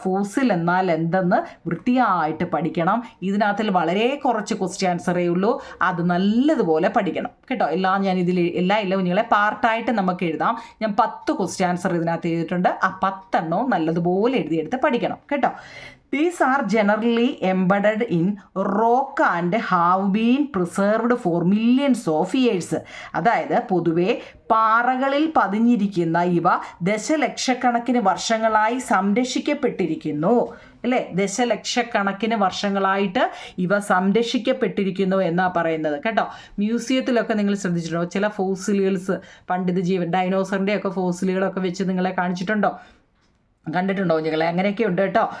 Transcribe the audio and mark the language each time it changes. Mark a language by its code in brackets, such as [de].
[ml] Fossil എന്നാൽ എന്തെന്ന് വൃത്തിയായിട്ട് പഠിക്കണം. ഇതിനകത്തിൽ വളരെ കുറച്ച് ക്വസ്റ്റ്യൻ ആൻസറേ ഉള്ളൂ, അത് നല്ലതുപോലെ പഠിക്കണം കേട്ടോ. ഞാൻ ഇല്ല കുഞ്ഞുങ്ങളെ, പാർട്ടായിട്ട് നമുക്ക് എഴുതാം. ഞാൻ 10 ക്വസ്റ്റ്യൻ ആൻസർ ഇതിനകത്ത് എഴുതിയിട്ടുണ്ട്. ആ 10 എണ്ണവും നല്ലതുപോലെ എഴുതിയെടുത്ത് പഠിക്കണം കേട്ടോ. [en] These are generally embedded in rock and have been preserved for millions of years. [ml] അതായത് പൊതുവെ പാറകളിൽ പതിഞ്ഞിരിക്കുന്ന ഇവ ദശലക്ഷക്കണക്കിന് വർഷങ്ങളായി സംരക്ഷിക്കപ്പെട്ടിരിക്കുന്നു അല്ലേ. ദശലക്ഷക്കണക്കിന് വർഷങ്ങളായിട്ട് ഇവ സംരക്ഷിക്കപ്പെട്ടിരിക്കുന്നു എന്നാണ് പറയുന്നത് കേട്ടോ. മ്യൂസിയത്തിലൊക്കെ നിങ്ങൾ ശ്രദ്ധിച്ചിട്ടുണ്ടോ, ചില ഫോസിലുകൾസ്, പണ്ട് ഡൈനോസറിൻ്റെ ഒക്കെ ഫോസിലുകളൊക്കെ വെച്ച് നിങ്ങളെ കാണിച്ചിട്ടുണ്ടോ, കണ്ടിട്ടുണ്ടോ കുഞ്ഞുങ്ങളെ? അങ്ങനെയൊക്കെ ഉണ്ട് കേട്ടോ.